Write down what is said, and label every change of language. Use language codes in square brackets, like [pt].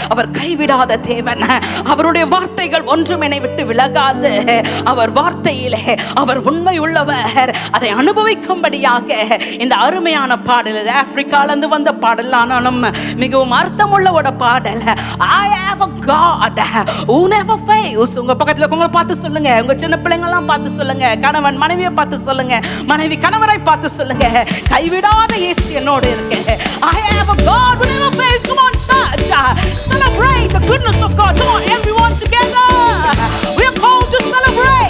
[ta] அவர் கைவிடாத தேவன். அவருடைய வார்த்தைகள் ஒன்றும் என்னை விட்டு விலகாது. அவர் வார்த்தையிலே அவர் உண்மை உள்ளவர். அதை அனுபவிக்கும்படியாக இந்த அருமையான பாடல், இது ஆப்பிரிக்கால இருந்து வந்த பாடல், ஆனாலும் மிகவும் அர்த்தமுள்ள ஒரு பாடல். [en] I have a God who never fails. [ta] உங்க பக்கத்துல உங்களை பார்த்து சொல்லுங்க, உங்க சின்ன பிள்ளைங்க எல்லாம் பார்த்து சொல்லுங்க, கணவன் மனைவியை பார்த்து சொல்லுங்க, மனைவி கணவரை பார்த்து சொல்லுங்க, கைவிடாத இயேசு என்னோடு இருக்கு. [en] I have a God who never fails. Come on church, celebrate the goodness of God. Come on everyone together. We are called to celebrate